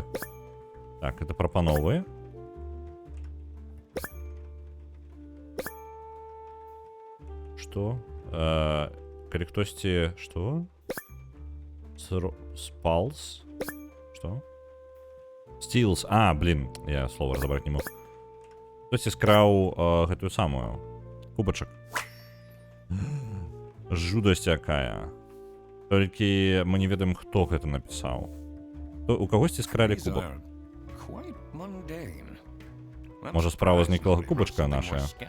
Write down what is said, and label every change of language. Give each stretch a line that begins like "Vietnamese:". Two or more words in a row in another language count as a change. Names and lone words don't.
Belarusian: Так, это прапановы. Што? Калі хтосьці... Што? Спалс? Што?
English: Steals.
Russian: А, блин, я слово разобрать не мог.
Belarusian: Хтосьці скраў гэтую самую. Кубачак. Жудасць якая. Толькі мы не ведаем, хто гэта напісаў. У кагосьці скралі кубак. Можа, справа з нейкага кубачка нашая.